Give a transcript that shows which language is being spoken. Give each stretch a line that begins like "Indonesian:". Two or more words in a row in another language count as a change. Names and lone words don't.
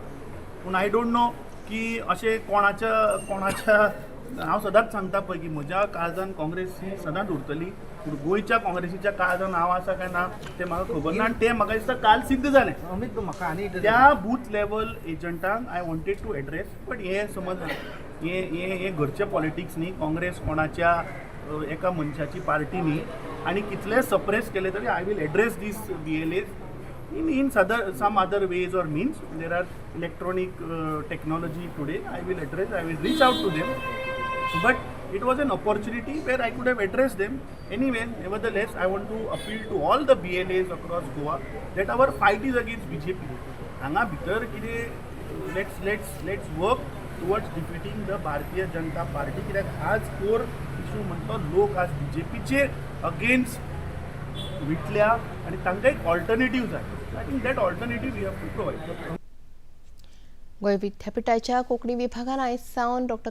Konkani: पूण
English: I don't know
Konkani: की अशें कोणाच्या हांव सदांच सांगता पळय की म्हज्या काळजान काँग्रेस ही सदांच उरतली, पूण गोंयच्या काँग्रेसीच्या काळजान हांव आसा काय ना तें म्हाका खबर ना आनी तें म्हाका दिसता काल सिद्ध जालें. त्या बूथ लेवल एजंटांक
English: I wanted to address,
Konkani: बट हे समज हे घरचें पॉलिटिक्स न्ही. काँग्रेस कोणाच्या एका मनशाची पार्टी न्ही आनी कितले सप्रेस केले तरी
English: I will address these BLAs in some other ways or means. There are electronic technology today. I will reach out to them, but it was an opportunity where I could have addressed them anyway. Nevertheless, I want to appeal to all the BLAs across Goa that our fight is against BJP.
Konkani: हांगा भितर कितें
English: let's work towards defeating the Bharatiya Janata Party,
Konkani: कित्याक आज कोर इशू म्हणतो लोक आज बीजेपीचे अगेन्स्ट विटल्या आनी तांकां एक ऑल्टरनेटीव जाय.
English: I think that alternative we have to provide.
Konkani: गोंय विद्यापीठाच्या कोंकणी विभागान आयज सावन डॉ.